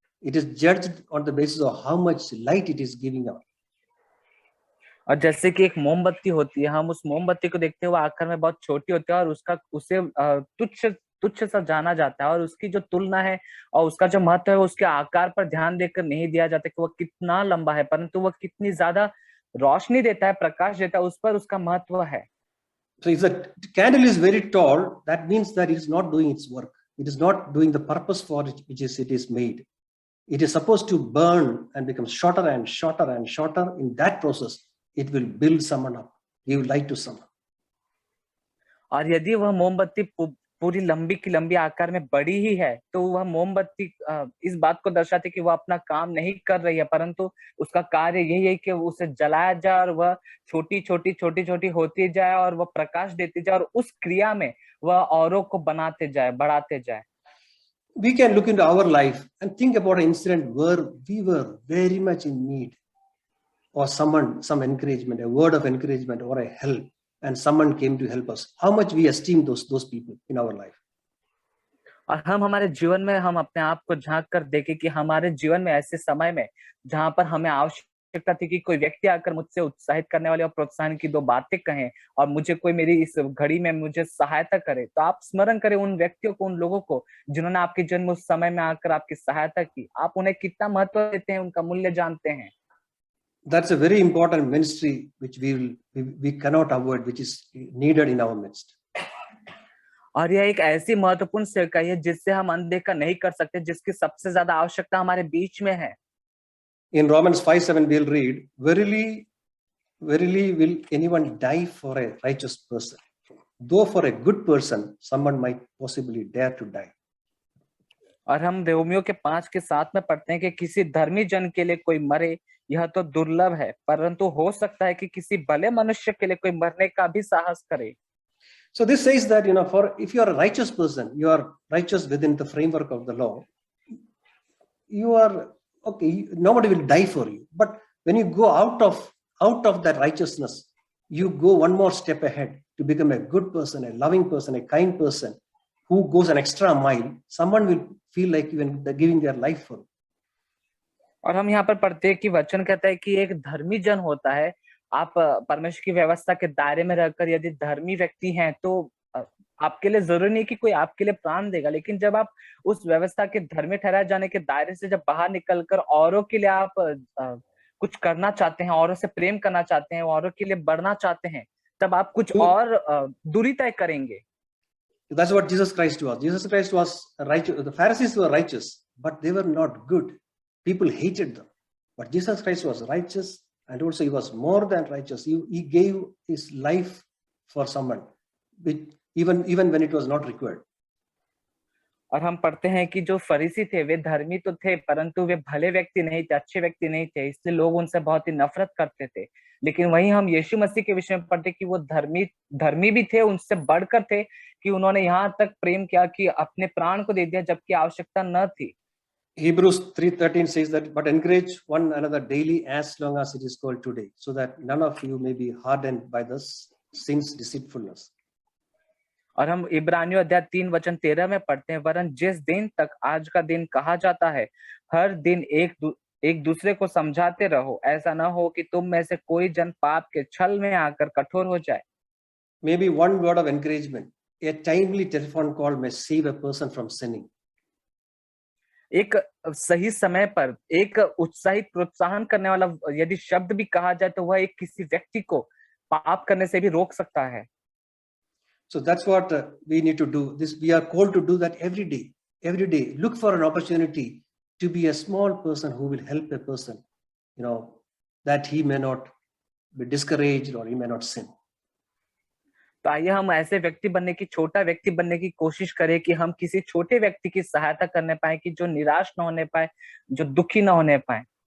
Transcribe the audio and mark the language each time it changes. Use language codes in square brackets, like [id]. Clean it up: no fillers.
[en] It is judged on the basis of how much light it is giving out. [hi] और जैसे कि एक मोमबत्ती होती है, हम उस मोमबत्ती को देखते हुए आकार में बहुत छोटी होती है और उसे तुच्छ तुच्छ सा जाना जाता है, और उसकी जो तुलना है और उसका जो महत्व है उसके आकार पर ध्यान देकर नहीं दिया जाता कि वह कितना लंबा है, परंतु वह कितनी ज्यादा रोशनी देता है, प्रकाश देता है, उस पर उसका महत्व है। [en] So if the candle is very tall, that means that it is not doing its work. It is not doing the purpose for which it is made. It is supposed to burn and become shorter and shorter and shorter. In that process, it will build someone up, give light to someone. [hi] और यदि वह मोमबत्ती पूरी लंबी की लंबी आकार में बड़ी ही है, तो वह मोमबत्ती इस बात को दर्शाती कि वह अपना काम नहीं कर रही है, परंतु उसका कार्य यही है कि उसे जलाया जाए और वह छोटी छोटी होती जाए और वह प्रकाश देती जाए और उस क्रिया में वह औरों को बनाते जाए, बढ़ाते जाए। [en] We can look into our life and think about an incident where we were very much in need, or some encouragement, a word of encouragement or a help, and someone came to help us. How much we esteem those people in our life. [hi] और हम हमारे जीवन में हम अपने आप को झांक कर देखें कि हमारे जीवन में ऐसे समय में जहां पर हमें आवश्यकता थी कि कोई व्यक्ति आकर मुझसे उत्साहित करने वाले और प्रोत्साहन की दो बातें कहें और मुझे कोई मेरी इस घड़ी में मुझे सहायता करे, तो आप स्मरण करें उन व्यक्तियों को, उन लोगों को जिन्होंने आपके जन्म उस समय में आकर आपकी सहायता की। आप उन्हें कितना महत्व देते हैं, उनका मूल्य जानते हैं। [en] That's a very important ministry which we cannot avoid, which is needed in our midst. [hi] और यह एक ऐसी महत्वपूर्ण सेवकाई है जिससे हम अनदेखा नहीं कर सकते, जिसकी सबसे ज्यादा आवश्यकता हमारे बीच में है। [en] In Romans 5:7 we'll read, verily will anyone die for a righteous person, though for a good person someone might possibly dare to die. [hi] और हम रोमियो के 5:7 में पढ़ते हैं कि किसी धर्मी जन के लिए कोई मरे यह तो दुर्लभ है, परंतु हो सकता है कि किसी भले मनुष्य के लिए कोई मरने का भी साहस करे। [en] So this says that, for if you are a righteous person, you are righteous within the framework of the law. You are okay. Nobody will die for you. But when you go out of that righteousness, you go one more step ahead to become a good person, a loving person, a kind person who goes an extra mile. Someone will feel like even they're giving their life for. [hi] और हम यहाँ पर पढ़ते हैं कि वचन कहता है कि एक धर्मी जन होता है। आप परमेश्वर की व्यवस्था के दायरे में रहकर यदि धर्मी व्यक्ति हैं तो आपके लिए जरूरी नहीं कि कोई आपके लिए प्राण देगा, लेकिन जब आप उस व्यवस्था के धर्मी ठहराए जाने के दायरे से जब बाहर निकलकर औरों के लिए आप कुछ करना चाहते हैं, औरों से प्रेम करना चाहते हैं, औरों के लिए बढ़ना चाहते हैं, तब आप कुछ और दूरी तय करेंगे। [en] That's what Jesus Christ was. Jesus Christ was righteous. The Pharisees were righteous, but they were not good. People hated them. But Jesus Christ was righteous, and also he was more than righteous. He gave his life for someone, even when it was not required. [hi] और हम पढ़ते हैं कि जो फरीसी थे वे धर्मी तो थे, परंतु वे भले व्यक्ति नहीं थे, अच्छे व्यक्ति नहीं थे, इसलिए लोग उनसे बहुत ही नफरत करते थे। लेकिन वहीं हम यीशु मसीह के विषय में पढ़ते कि वो धर्मी भी थे, उनसे बढ़कर थे कि उन्होंने यहाँ तक प्रेम किया कि अपने प्राण को दे दिया जबकि आवश्यकता न थी। [en] Hebrews 3:13 says that, but encourage one another daily as long as it is called today, so that none of you may be hardened by the sin's deceitfulness. [hi] और हम इब्रानियों अध्याय 3:13 में पढ़ते हैं, वरन जिस दिन तक आज का दिन कहा जाता है, हर दिन एक दूसरे को समझाते रहो, ऐसा न हो कि तुम में से कोई जन पाप के छल में आकर कठोर हो जाए। [en] Maybe one word of encouragement, a timely telephone call may save a person from sinning. [hi] एक सही समय पर एक उत्साहित प्रोत्साहन करने वाला यदि शब्द भी कहा जाए तो वह एक किसी व्यक्ति को पाप करने से भी रोक सकता है। [en] So that's what we need to do. We are called to do that every day. Every day, look for an opportunity to be a small person who will help a person, that he may not be discouraged or he may not sin. [hi] तो आइए हम ऐसे व्यक्ति बनने की, छोटा व्यक्ति बनने की कोशिश करें कि हम किसी छोटे व्यक्ति की सहायता करने पाए, कि जो निराश न होने पाए, जो दुखी न होने पाए।